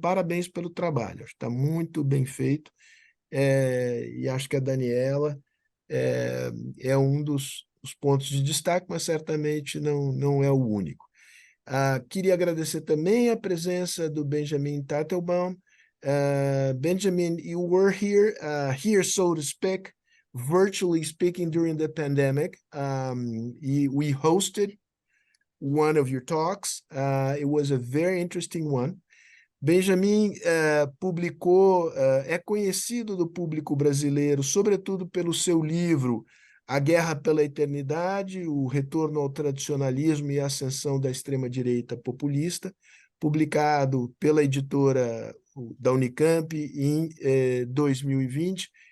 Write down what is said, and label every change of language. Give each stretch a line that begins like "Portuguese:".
Portuguese: Parabéns pelo trabalho, está muito bem feito, e acho que a Daniela é um dos pontos de destaque, mas certamente não é o único. Queria agradecer também a presença do Benjamin Teitelbaum.
English: Benjamin, you were here, so to speak, virtually speaking, during the pandemic. We hosted one of your talks. It was a very interesting one.
Portuguese: Benjamin publicou, é conhecido do público brasileiro, sobretudo pelo seu livro A Guerra pela Eternidade, o retorno ao tradicionalismo e a ascensão da extrema-direita populista, publicado pela editora da Unicamp em 2020.